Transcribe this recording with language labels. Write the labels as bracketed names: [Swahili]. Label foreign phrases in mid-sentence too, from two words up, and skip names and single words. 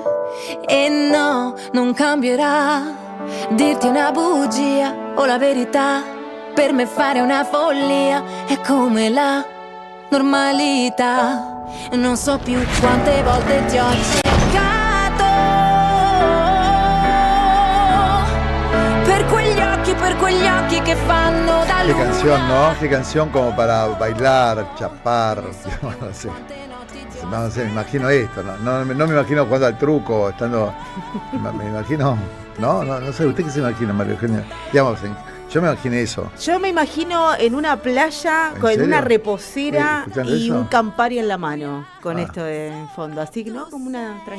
[Italian] E no, non cambierà dirti una bugia o la verità, per me fare una follia è come la normalità. Non so più quante volte ti ho cercato, per quegli occhi che fanno da luna. [Spanish] Qué canción, ¿no? Qué canción como para bailar, chapar, no sé. No sé, me imagino esto, no me imagino jugando al truco, estando, me imagino, no sé, ¿usted qué se imagina, María Eugenia? Digamos, yo me imaginé eso. Yo me imagino en una playa con una reposera y eso, un campari en la mano, con esto de fondo, así que no, como una tranquilidad.